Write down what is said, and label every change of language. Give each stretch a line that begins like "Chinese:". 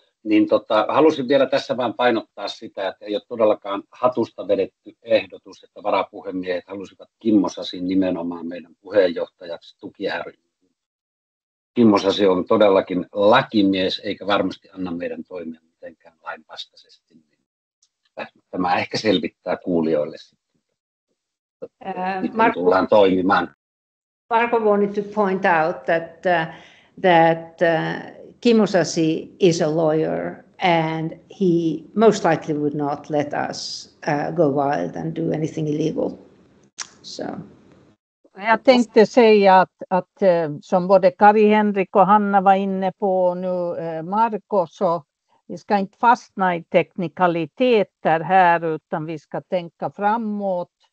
Finnish: Niin halusin vielä tässä vain painottaa sitä, että ei ole todellakaan hatusta vedetty ehdotus, että varapuhemiehet halusivat Kimmo Sasin nimenomaan meidän puheenjohtajaksi tuki ry:n. Kimmo Sasi on todellakin lakimies, eikä varmasti anna meidän toimia mitenkään lainvastaisesti. Tämä ehkä selvittää kuulijoille sitten, miten tullaan toimimaan.
English: Marco wanted to point out that Kimmo Sasi is a lawyer and he most likely would not let us go wild and do anything illegal. So.
Swedish: Jag tänkte säga att som både Kari-Henrik och Hanna var inne på nu, Marko, så vi ska inte fastna i teknikaliteter här utan vi ska tänka framåt